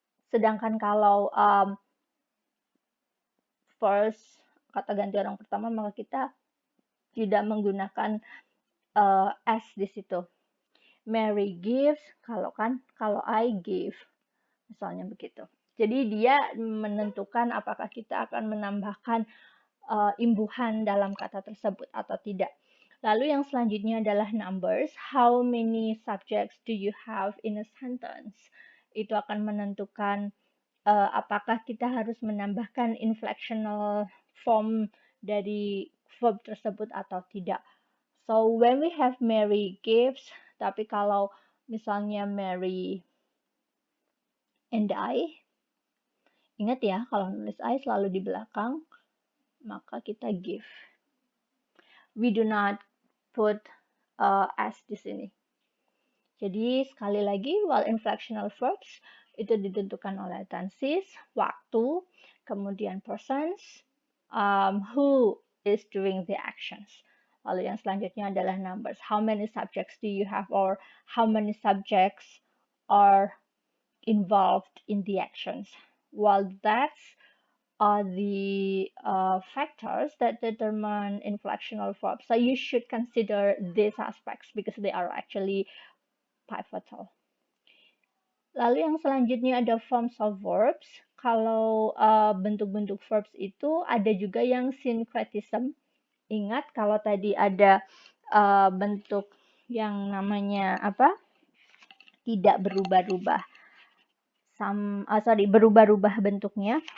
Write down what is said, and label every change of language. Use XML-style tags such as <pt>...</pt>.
<id>Sedangkan kalau first, kata ganti orang pertama, maka kita tidak menggunakan S di situ.</id> <en>Mary gives,</en> <id>kalau</id> <en>I give,</en> <id>misalnya begitu. Jadi dia menentukan apakah kita akan menambahkan imbuhan dalam kata tersebut atau tidak. Lalu yang selanjutnya adalah numbers.</id> <en>How many subjects do you have in a sentence?</en> <id>Itu akan menentukan apakah kita harus menambahkan inflectional form dari verb tersebut atau tidak.</id> <en>So when we have Mary gives,</en> <id>tapi kalau misalnya</id> <en>Mary and I,</en> <id>ingat ya kalau nulis I selalu di belakang, maka kita give.</id> <en>We do not put S</en> <id>di sini. Jadi sekali lagi,</id> <en>while inflectional verbs</en> <id>itu ditentukan oleh tenses, waktu, kemudian persons,</id> <en>who is doing the actions.</en> <id>Lalu yang selanjutnya adalah numbers.</id> <en>How many subjects do you have, or how many subjects are involved in the actions? Well, that's the factors that determine inflectional verbs. So you should consider these aspects because they are actually pivotal.</en> <id>Lalu yang selanjutnya ada</id> <en>forms of verbs.</en> <id>Kalau bentuk-bentuk verbs itu ada juga yang syncretism. Ingat kalau tadi ada bentuk yang namanya apa? Tidak berubah-ubah. Berubah-ubah bentuknya.</id>